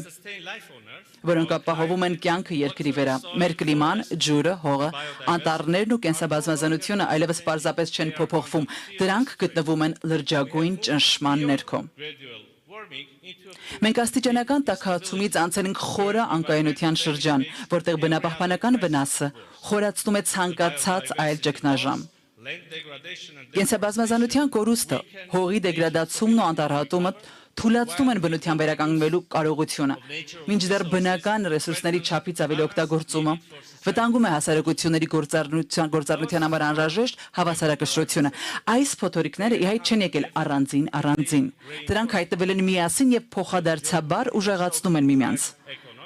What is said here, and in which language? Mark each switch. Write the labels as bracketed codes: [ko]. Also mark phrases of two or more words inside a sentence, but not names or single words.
[en] sustain life on earth, [hy] որոնք ապահովում են կյանքը երկրի վրա, մեր կլիման, ջուրը, հողը, անտառներն ու կենսաբազմազանությունը այլևս պարզապես չեն փոփոխվում, դրանք գտնվում են լրջագույն ճնշման ներքո։ [en] gradual warming into a [hy] Մենք աստիճանական տաքացումից անցել ենք խորը անկայունության շրջան, որտեղ բնապահպանական վնասը խորացնում է ցանկացած այլ ճգնաժամ։ [en] land degradation and [hy] Կենսաբազմազանության կորուստը, հողի դեգրադացումն ու անտառատումը թույլատնում են բնության վերականգնվելու կարողությունը, մինչդեռ բնական ռեսուրսների չափից ավելի օգտագործումը վտանգում է հասարակությունների գործառնության համար անհրաժեշտ հավասարակշռությունը։ Այս փոթորիկները իհայտ չեն եկել առանձին, դրանք հայտնվել են միասին եւ փոխադարձաբար ուժեղացնում են միմյանց։